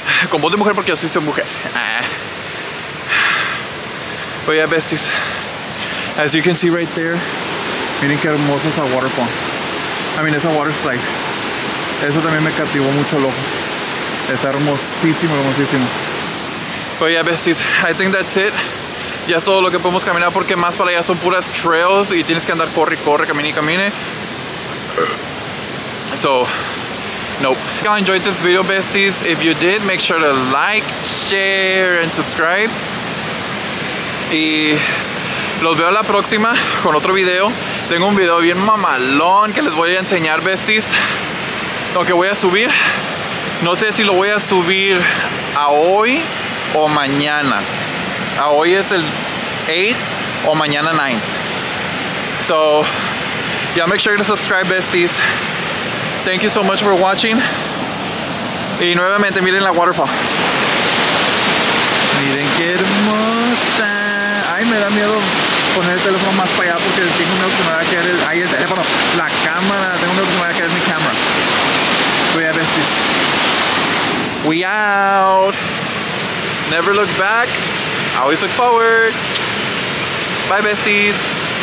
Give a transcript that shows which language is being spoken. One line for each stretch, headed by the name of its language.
Spanish: Con voz de mujer porque así soy mujer.
English: But yeah, besties, as you can see right there,
Spanish: miren qué hermosa esa
English: waterfall. Esa water slide.
Spanish: Eso también me captivó mucho el ojo. Está hermosísimo.
English: But yeah, besties, I think that's it.
Spanish: Ya es todo lo que podemos caminar porque más para allá son puras trails y tienes que andar corre, camine.
English: So, nope. If y'all enjoyed this video, besties, if you did, make sure to like, share, and subscribe.
Spanish: Y los veo a la próxima con otro video. Tengo un video bien mamalón que les voy a enseñar, besties. Lo que voy a subir. No sé si lo voy a subir a hoy o mañana. A hoy es el 8th o mañana 9.
English: So, yeah, make sure to subscribe, besties. Thank you so much for watching.
Spanish: Y nuevamente, miren la waterfall. Miren qué hermosa. Ay, me da miedo poner el teléfono más para allá porque tengo miedo que me va a caer el teléfono. La cámara, tengo miedo que me va a caer mi cámara.
English: But yeah, besties. We out. Never look back. Always look forward. Bye, besties.